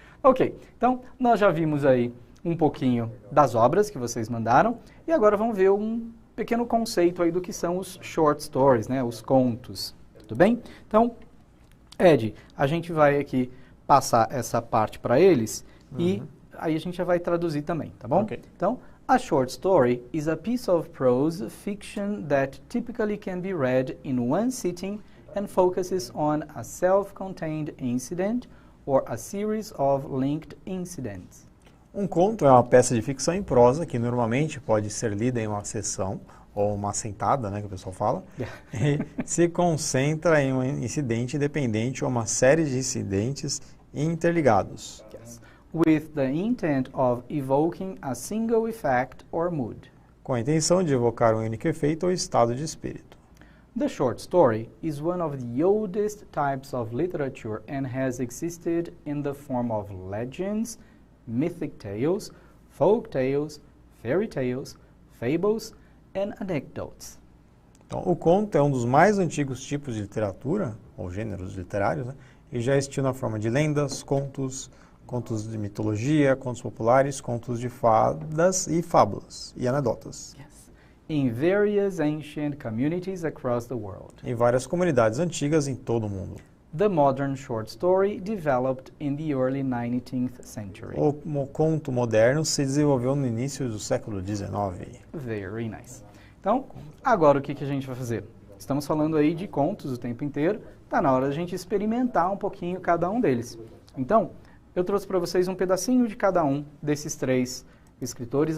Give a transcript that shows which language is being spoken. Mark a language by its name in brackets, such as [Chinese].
[Portuguese] Ok, então nós já vimos aí um pouquinho das obras que vocês mandaram e agora vamos ver um pequeno conceito aí do que são os short stories, né? Os contos. Tudo bem? Então, Ed, a gente vai aqui passar essa parte para eles e aí a gente já vai traduzir também, tá bom? Ok. [English] Então, a short story is a piece of prose fiction that typically can be read in one sitting and focuses on a self-contained incident or a series of linked incidents. [Portuguese] Um conto é uma peça de ficção em prosa que normalmente pode ser lida em uma sessão ou uma sentada, né, que o pessoal fala, e se concentra em um incidente independente ou uma série de incidentes interligados. [English] Yes. With the intent of evoking a single effect or mood. [Portuguese] Com a intenção de evocar um único efeito ou estado de espírito. [English] The short story is one of the oldest types of literature and has existed in the form of legends, mythic tales, folk tales, fairy tales, fables, and anecdotes. [Portuguese] Então, o conto é um dos mais antigos tipos de literatura, ou gêneros literários, né? E já existiu na forma de lendas, contos, contos de mitologia, contos populares, contos de fadas e fábulas e anedotas. [English] Yes. In various ancient communities across the world. [Portuguese] Em várias comunidades antigas em todo o mundo. [English] The modern short story developed in the early 19th century. [Portuguese] O conto moderno se desenvolveu no início do século XIX. [English] Very nice. [Portuguese] Então, agora o que a gente vai fazer? Estamos falando aí de contos o tempo inteiro, está na hora da gente experimentar um pouquinho cada um deles. Então, eu trouxe para vocês um pedacinho de cada um desses 3 escritores.